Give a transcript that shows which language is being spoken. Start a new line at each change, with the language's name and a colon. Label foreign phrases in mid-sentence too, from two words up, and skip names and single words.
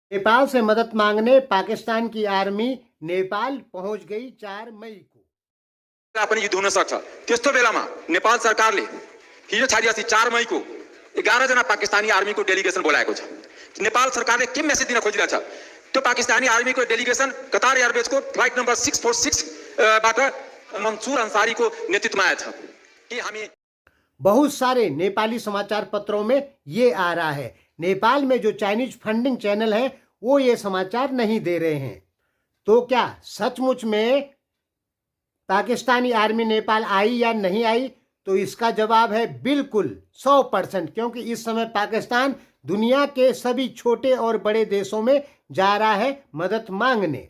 Hindi: नेपाल से मदद मांगने पाकिस्तान की आर्मी नेपाल पहुंच गई 4 मई को।
Nepali: पनि युद्ध हुन सक्छ। त्यस्तो बेलामा नेपाल सरकारले हिजो छाडिएपछि 4 मईको 11 जना पाकिस्तानी आर्मीको डेलिगेसन बोलाएको छ। नेपाल सरकारले के मेसेज दिन खोजिरहेछ? त्यो पाकिस्तानी आर्मीको डेलिगेसन कतार एयरबेजको
English: flight number
Nepali: 646 बाट मंसूर अंसारीको नेतृत्वमा आएछ कि हामी
Hindi: बहुत सारे नेपाली समाचार पत्रों में ये आ रहा है। नेपाल में जो
English: Chinese funding channel
Hindi: है वो ये समाचार नहीं दे रहे हैं। तो क्या सचमुच में पाकिस्तानी आर्मी नेपाल आई या नहीं आई? तो इसका जवाब है बिल्कुल 100%, क्योंकि इस समय पाकिस्तान दुनिया के सभी छोटे और बड़े देशों में जा रहा है मदद मांगने।